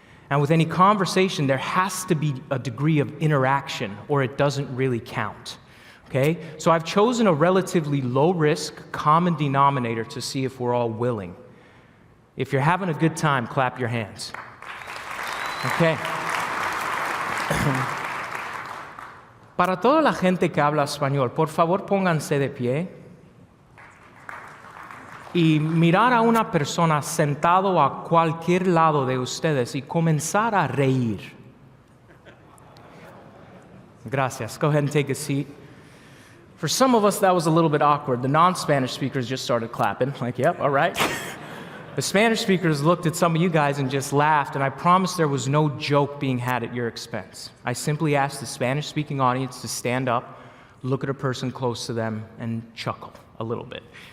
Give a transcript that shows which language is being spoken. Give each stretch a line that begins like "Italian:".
English: And with any conversation, there has to be a degree of interaction, or it doesn't really count. Okay? So I've chosen a relatively low-risk common denominator to see if we're all willing. If you're having a good time, clap your hands. Okay.
Spanish: Para toda la gente que habla español, por favor pónganse de pie y mirar a una persona sentado a cualquier lado de ustedes y comenzar a reír.
English: Gracias. Go ahead and take a seat. For some of us, that was a little bit awkward. The non-Spanish speakers just started clapping, like, yep, all right. The Spanish speakers looked at some of you guys and just laughed, and I promise there was no joke being had at your expense. I simply asked the Spanish-speaking audience to stand up, look at a person close to them, and chuckle a little bit.